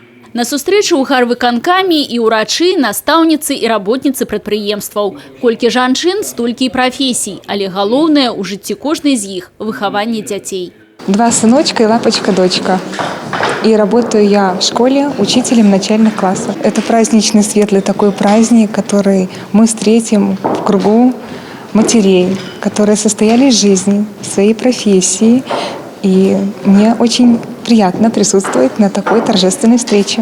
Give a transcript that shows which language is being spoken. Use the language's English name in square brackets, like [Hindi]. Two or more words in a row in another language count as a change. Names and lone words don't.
[Belarusian] На сустрэчы ў гарвыканкамі і ўрачы, настаўніцы і работніцы прадпрыемстваў. Колькі жанчын, столькі і прафесій, але галоўнае ў жыцці кожнай з іх – выхаванне дзяцей. [Russian] 2 сыночка и лапочка-дочка. И работаю я в школе учителем начальных классов. Это праздничный, светлый такой праздник, который мы встретим в кругу матерей, которые состояли из жизни, в своей профессии. И мне очень приятно присутствовать на такой торжественной встрече.